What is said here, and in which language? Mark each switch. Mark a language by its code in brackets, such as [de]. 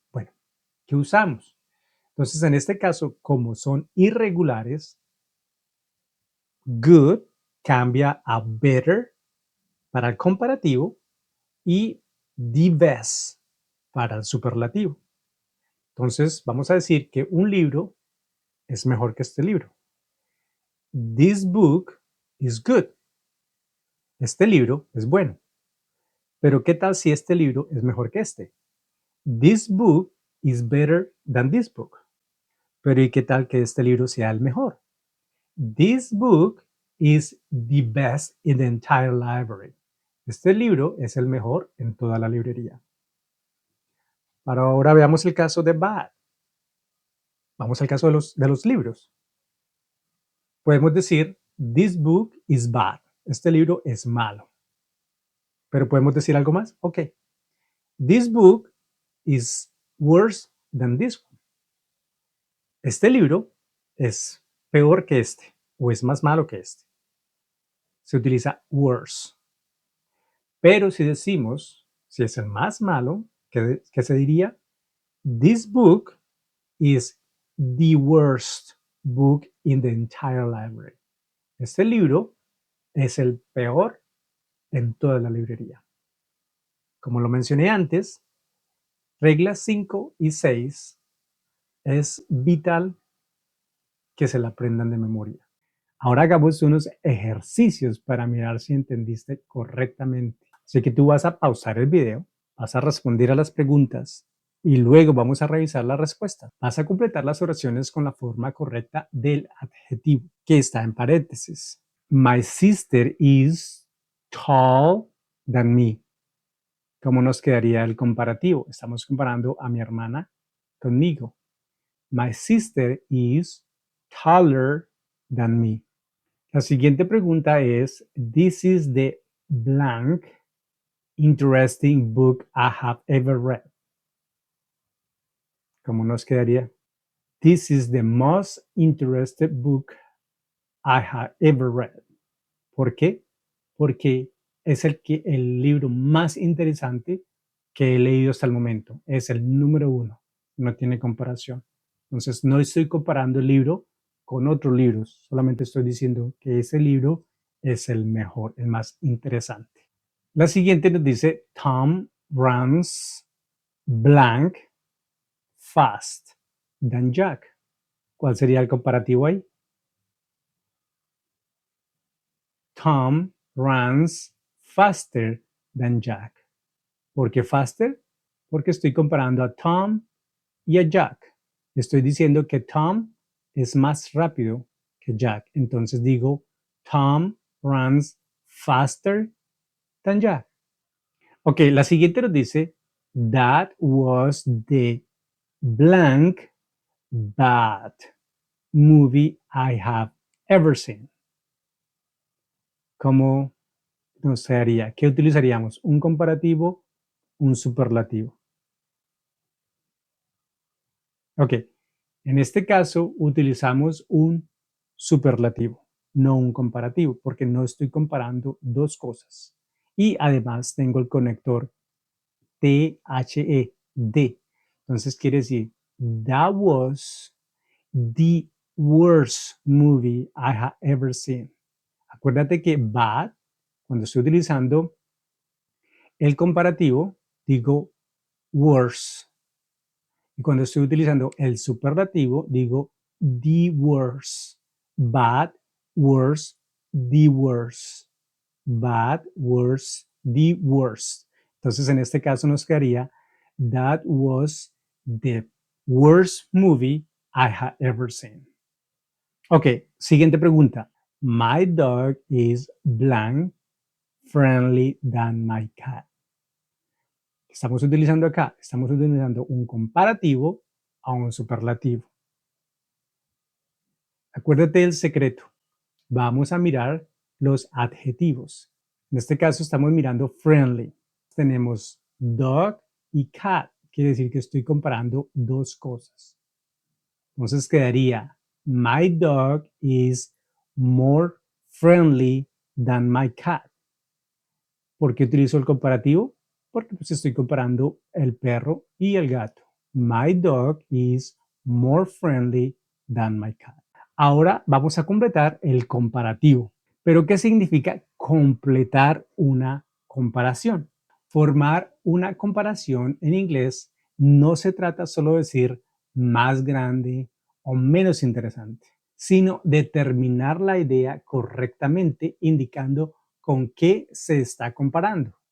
[es] Bueno, ¿qué usamos? Entonces, en este caso, como son irregulares, good cambia a better para el comparativo y the best para el superlativo. Entonces, vamos a decir que un libro es mejor que este libro. [en] This book is good. [es] Este libro es bueno. Pero ¿qué tal si este libro es mejor que este? [en] This book is better than this book. [es] Pero ¿y qué tal que este libro sea el mejor? [en] This book is the best in the entire library. [es] Este libro es el mejor en toda la librería. Para ahora veamos el caso de bad. Vamos al caso de los libros. Podemos decir, [en] this book is bad. [es] Este libro es malo. Pero podemos decir algo más. Ok. [en] This book is worse than this one. [es] Este libro es peor que este o es más malo que este. Se utiliza worse. Pero si decimos, si es el más malo, ¿qué se diría? [en] This book is the worst book in the entire library. [es] Este libro es el peor en toda la librería. Como lo mencioné antes, reglas 5 y 6 es vital que se la aprendan de memoria. Ahora hagamos unos ejercicios para mirar si entendiste correctamente. Así que tú vas a pausar el video, vas a responder a las preguntas y luego vamos a revisar la respuesta. Vas a completar las oraciones con la forma correcta del adjetivo, que está en paréntesis. [en] My sister is tall than me. [es] ¿Cómo nos quedaría el comparativo? Estamos comparando a mi hermana conmigo. [en] My sister is taller than me. [es] La siguiente pregunta es, [en] this is the blank interesting book I have ever read. [es] ¿Cómo nos quedaría? [en] This is the most interesting book I have ever read. [es] ¿Por qué? Porque es el libro más interesante que he leído hasta el momento. Es el número 1. No tiene comparación. Entonces, no estoy comparando el libro con otros libros. Solamente estoy diciendo que ese libro es el mejor, el más interesante. La siguiente nos dice, [en] Tom runs blank fast than Jack. [es] ¿Cuál sería el comparativo ahí? [en] Tom runs faster than Jack. [es] ¿Por qué faster? Porque estoy comparando a Tom y a Jack. Estoy diciendo que Tom es más rápido que Jack. Entonces digo, [en] Tom runs faster than Jack. Ok, [es] la siguiente nos dice, [en] that was the blank bad movie I have ever seen. [es] ¿Cómo nos haría? ¿Qué utilizaríamos? ¿Un comparativo? ¿Un superlativo? Ok, en este caso utilizamos un superlativo, no un comparativo, porque no estoy comparando dos cosas. Y además tengo el conector THE, D. Entonces quiere decir, [en] that was the worst movie I have ever seen. [es] Acuérdate que bad, cuando estoy utilizando el comparativo, digo worse. Y cuando estoy utilizando el superlativo, digo the worst, bad, worse, the worst, bad, worse, the worst. Entonces, en este caso nos quedaría [en] that was the worst movie I had ever seen. Ok, [es] siguiente pregunta. [en] My dog is blank friendly than my cat. [es] ¿Qué estamos utilizando acá? Estamos utilizando un comparativo a un superlativo. Acuérdate del secreto. Vamos a mirar los adjetivos. En este caso estamos mirando friendly. Tenemos dog y cat. Quiere decir que estoy comparando dos cosas. Entonces quedaría [en] my dog is more friendly than my cat. [es] ¿Por qué utilizo el comparativo? Porque pues estoy comparando el perro y el gato. [en] My dog is more friendly than my cat. [es] Ahora vamos a completar el comparativo. ¿Pero qué significa completar una comparación? Formar una comparación en inglés no se trata solo de decir más grande o menos interesante, sino determinar la idea correctamente indicando con qué se está comparando.